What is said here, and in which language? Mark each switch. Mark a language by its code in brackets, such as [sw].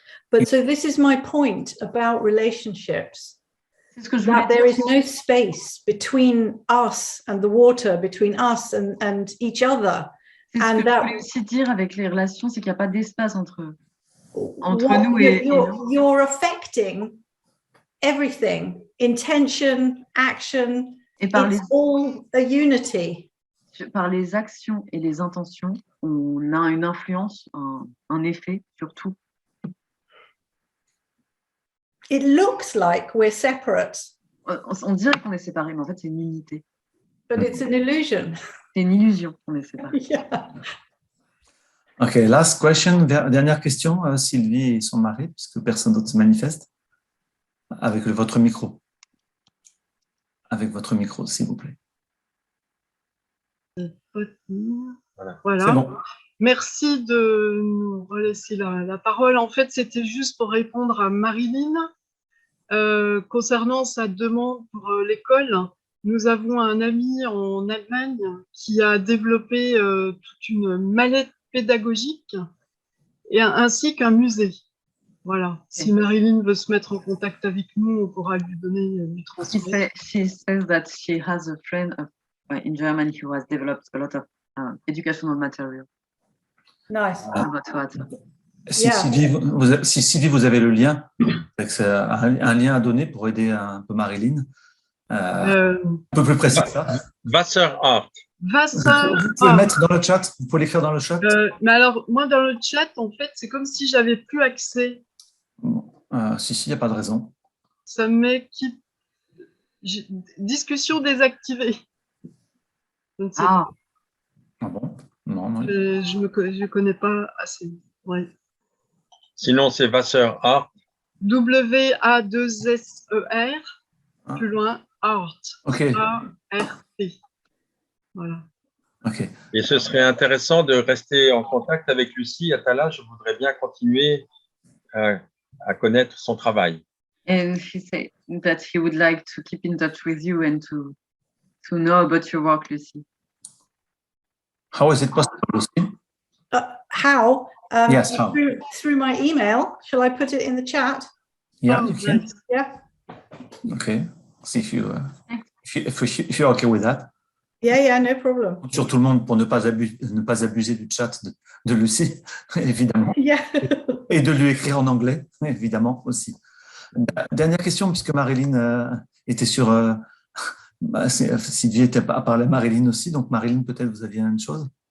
[en] But so this is my point about relationships. [fr] C'est ce que je [en] that there is no space between us and the water, between us and each other. [fr] C'est ce que je voulais aussi dire avec les relations, c'est qu'il n'y a pas d'espace entre nous et [en] you're affecting everything, intention, action. [fr] Et par [en] all a unity. [fr] Par les actions et les intentions, on a une influence, un effet sur tout. [en] It looks like we're separate. [fr] on dirait qu'on est séparés, mais en fait, c'est une unité. [en] But it's an illusion. [fr] C'est une illusion qu'on est séparés. [en] Yeah. OK, last question, [fr] dernière question, Sylvie et son mari, puisque personne d'autre se manifeste. Avec votre micro. Avec votre micro, s'il vous plaît. Voilà. C'est bon. Merci de nous relaisser la parole. En fait, c'était juste pour répondre à Marilyn. Concernant sa demande pour l'école, nous avons un ami en Allemagne qui a développé toute une mallette pédagogique ainsi qu'un musée. Voilà. Si Marilyn veut se mettre en contact avec nous, on pourra lui lui transmettre. [en] She says that she has a friend in Germany who has developed a lot of educational material. Nice. [fr] Si Sylvie, vous avez le lien, c'est un lien à donner pour aider un peu Marilyn. Un peu plus précis que ça. Wasserart. Vous pouvez le mettre dans le chat, vous pouvez l'écrire dans le chat. Mais alors, moi, dans le chat, en fait, c'est comme si j'avais plus accès. Si, il n'y a pas de raison. Ça met discussion désactivée. Je ne sais pas. Ah bon? Non. Je ne connais pas assez. Ouais. Sinon, c'est Wasserart. W-A-2-S-E-R, plus loin, art. OK. A-R-T. Voilà. OK. Et ce serait intéressant de rester en contact avec Luci Attala. Je voudrais bien continuer à connaître son travail. [en] And he said that he would like to keep in touch with you and to know about your work, Lucy. How is it possible, Lucy? How? Yes, how? Through my email. Shall I put it in the chat? Yeah, you can. Yeah. Okay. See if you're okay with that. Yeah, no problem. [fr] Sur tout le monde pour ne pas abuser du chat de Lucy, évidemment. [en] Yeah. [fr] Et de lui écrire en anglais, évidemment aussi. Dernière question, puisque Marilyn était sur... Sylvie était à parler à Marilyn aussi, donc Marilyn, peut-être vous aviez une chose.